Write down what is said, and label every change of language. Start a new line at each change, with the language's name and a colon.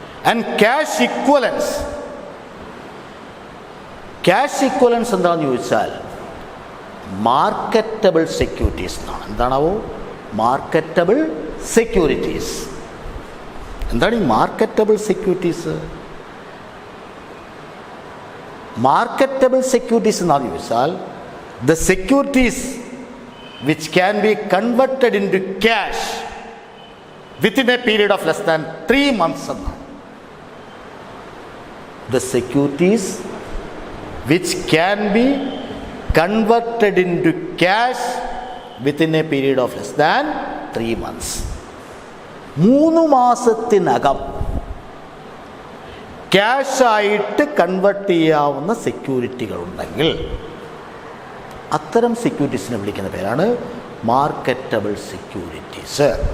Malayalam: And cash ഇക്വലൻസ്, cash ഇക്വലൻസ് എന്താണെന്ന് ചോദിച്ചാൽ marketable securities എന്നാണ്. എന്താണാവോ മാർക്കറ്റബിൾ സെക്യൂരിറ്റീസ്. എന്താണ് ഈ മാർക്കറ്റബിൾ സെക്യൂരിറ്റീസ്? മാർക്കറ്റബിൾ സെക്യൂരിറ്റീസ് എന്നാന്ന് ചോദിച്ചാൽ
English: the securities which can be converted into cash within a period of less than 3 months
Malayalam: എന്നാണ്.
English: The securities which can be converted into cash within a period of less than 3 months.
Malayalam: 3 മാസത്തിനകം ക്യാഷായിട്ട് convert ചെയ്യാവുന്ന സെക്യൂരിറ്റികളുണ്ടെങ്കിൽ അത്തരം സെക്യൂരിറ്റീസിനെ വിളിക്കുന്ന പേരാണ് marketable securities.